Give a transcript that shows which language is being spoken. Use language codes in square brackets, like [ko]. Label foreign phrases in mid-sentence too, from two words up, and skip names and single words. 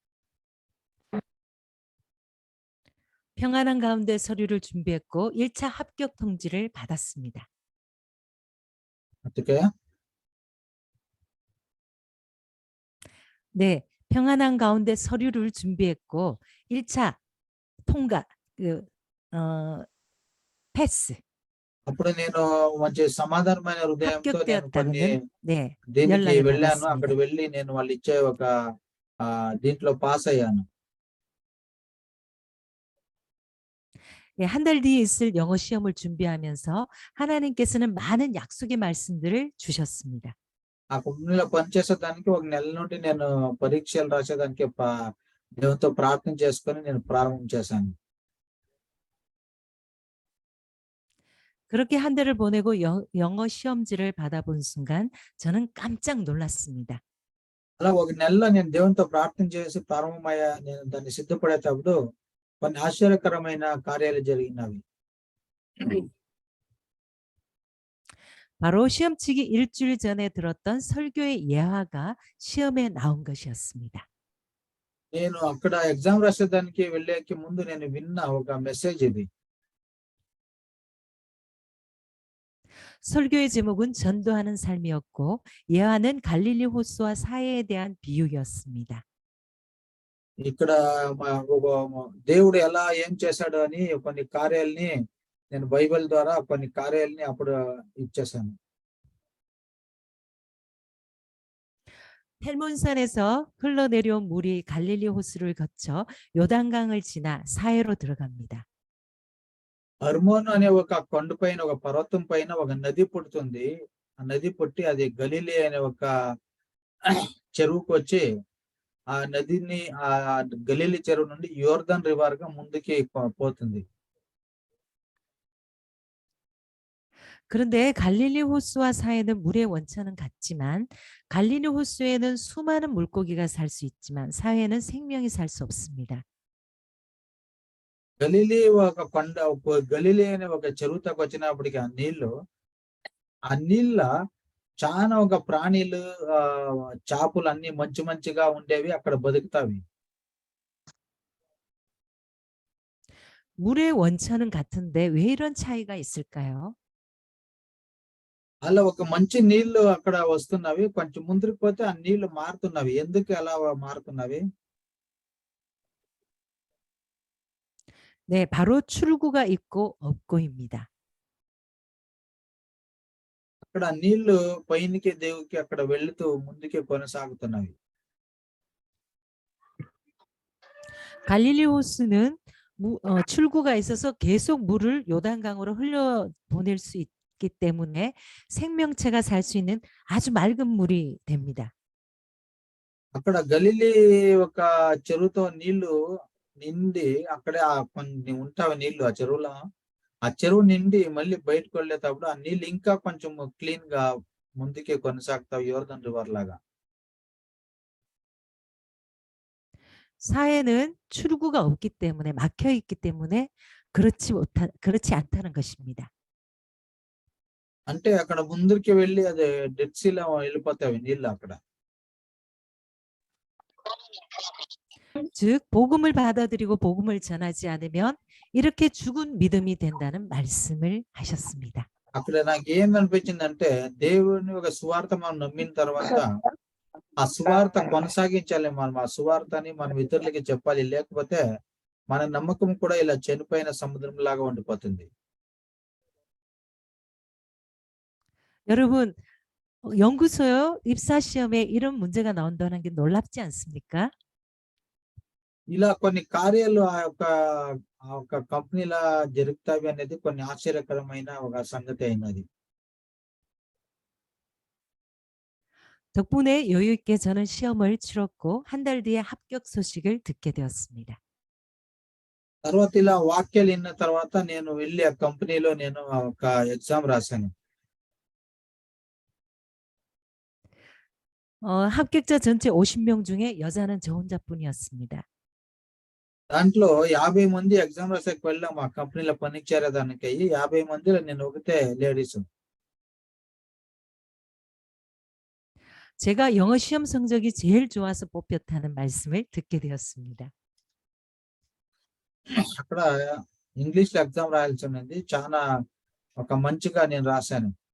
[ko] 평안한 가운데 서류를 준비했고 1차 합격 통지를 받았습니다. [te] అందుకే [ko] 네, 평안한 가운데 서류를 준비했고 1차 통과, 패스. [te] అప్పుడు నేను మంచి సమాధానమైన హృదయంతో నేను కొన్ని [ko] 합격되었다는 네, [te] దీనికి [ko] 연락을 [te] వెళ్ళాను. అక్కడ [ko] 받았습니다. [te] వెళ్ళి నేను వాళ్ళు ఇచ్చే ఒక దీంట్లో పాస్ అయ్యాను. [ko] 네, 한 달 뒤에 있을 영어 시험을 준비하면서 하나님께서는 많은 약속의 말씀들을 주셨습니다. [te] ఆ కంపెనీలో పనిచేసేదానికి ఒక నెల నుండి నేను పరీక్షలు రాసేదానికి దేవునితో ప్రార్థన చేసుకొని నేను ప్రారంభం చేశాను. [ko] 그렇게 한 달을 보내고 영어 시험지를 받아본 순간 저는 깜짝 놀랐습니다. [te] అలా ఒక నెలలో నేను దేవునితో ప్రార్థన చేసి ప్రారంభమయ్యా నేను దాన్ని సిద్ధపడేటప్పుడు కొన్ని ఆశ్చర్యకరమైన కార్యాలు జరిగినవి. [ko] 바로 시험 치기 일주일 전에 들었던 설교의 예화가 시험에 나온 것이었습니다. [te] నేను అక్కడ ఎగ్జామ్ రాసేదానికి వెళ్ళేకి ముందు నేను విన్న ఒక మెసేజ్ ఇది. [ko] 설교의 제목은 전도하는 삶이었고 예화는 갈릴리 호수와 사해에 대한 비유였습니다. [te] ఇక్కడ దేవుడు ఎలా ఏం చేశాడు అని కొన్ని కార్యాలని నేను బైబిల్ ద్వారా కొన్ని కార్యాలని అప్పుడు ఇచ్చేసాను. [ko] 헬몬산에서 흘러내려온 물이 갈릴리 호수를 거쳐 요단강을 지나 사해로 들어갑니다. [te] హర్మోన్ అనే ఒక కొండ పైన ఒక పర్వతం పైన ఒక నది పుడుతుంది. ఆ నది పుట్టి అది గలిలీ అనే ఒక చెరువుకు వచ్చి ఆ నదిని ఆ గలిలీ చెరువు నుండి యోర్దాన్ రివర్ గా ముందుకి పోతుంది. [ko] 그런데 갈릴리 호수와 사해는 물의 원천은 같지만 갈릴리 호수에는 수많은 물고기가 살 수 있지만 사해는 생명이 살 수 없습니다. [te] గలిలీ ఒక కొండ గలిలీ అనే ఒక చెరువుతకు వచ్చినప్పటికి ఆ నీళ్ళ చాలా ఒక ప్రాణులు చేపలు అన్ని మంచిగా ఉండేవి అక్కడ బతుకుతావి. [ko] 물의 원천은 같은데 왜 이런 차이가 있을까요? [te] అలా ఒక మంచి నీళ్లు అక్కడ వస్తున్నవి, కొంచెం ముందుకు పోతే ఆ నీళ్లు మారుతున్నవి. ఎందుకు అలా మారుతున్నవి? [ko] 네, 바로 출구가 있고 없고입니다. [te] అక్కడ నీళ్లు పైనకి దేవుకి అక్కడ వెళ్తూ ముందుకే కొనసాగుతున్నవి. [ko] 갈릴리 호수는 출구가 있어서 계속 물을 요단강으로 흘려보낼 수 있기 때문에 생명체가 살 수 있는 아주 맑은 물이 됩니다. [te] అక్కడ గలిలీ ఒక చెరువుతో నీళ్లు నిండి అక్కడే కొన్ని ఉంటావి నీళ్లు ఆ చెరువులో. ఆ చెరువు నిండి మళ్ళీ బయటకు వెళ్ళేటప్పుడు ఆ నీళ్ళు ఇంకా కొంచెం క్లీన్ గా ముందుకే కొనసాగుతావు యోర్దాన్ రివర్ లాగా. [ko] 사해는 출구가 없기 때문에 막혀 있기 때문에 그렇지 않다는 것입니다. [te] అంటే అక్కడ ముందుకి వెళ్ళి అది డెడ్ సీలో వెళ్ళిపోతాయి నీళ్ళు అక్కడ. [ko] 즉 복음을 받아들이고 복음을 전하지 않으면 이렇게 죽은 믿음이 된다는 말씀을 하셨습니다. [te] అక్కడ నాకు ఏమనిపించిందంటే దేవుని ఒక సువార్త మనం నమ్మిన తర్వాత ఆ సువార్త కొనసాగించాలి. మనం ఆ సువార్తని మనం ఇతరులకి చెప్పాలి. లేకపోతే మన నమ్మకం కూడా ఇలా చనిపోయిన సముద్రం లాగా ఉండిపోతుంది. [ko] 여러분 연구소 입사 시험에 이런 문제가 나온다는 게 놀랍지 않습니까? [te] ఇలా కొన్ని కార్యాలు ఆ యొక్క కంపెనీలా జరుగుతాయి అనేది కొన్ని ఆశ్చర్యకరమైన ఒక సంగతి అయినది. [ko] 덕분에 여유 있게 저는 시험을 치렀고 한 달 뒤에 합격 소식을 듣게 되었습니다. [te] తర్వాత ఇలా వాక్యాలు విన్న తర్వాత నేను వెళ్ళి ఆ కంపెనీలో నేను ఒక ఎగ్జామ్ రాశాను. [ko] 합격자 전체 50명 중에 여자는 저 혼자뿐이었습니다. [te] దాంట్లో 50 మంది ఎగ్జామ్ రాసేకి వెళ్ళాం ఆ కంపెనీలో పనికి చేరేదానికి. 50 మందిలో నేను ఒకటే లేడీస్. [ko] 제가 영어 시험 성적이 제일 좋아서 뽑혔다는 말씀을 듣게 되었습니다. [te] అక్కడ ఇంగ్లీష్ లో ఎగ్జామ్ రాయాల్సి ఉన్నది. చాలా ఒక మంచిగా నేను రాశాను.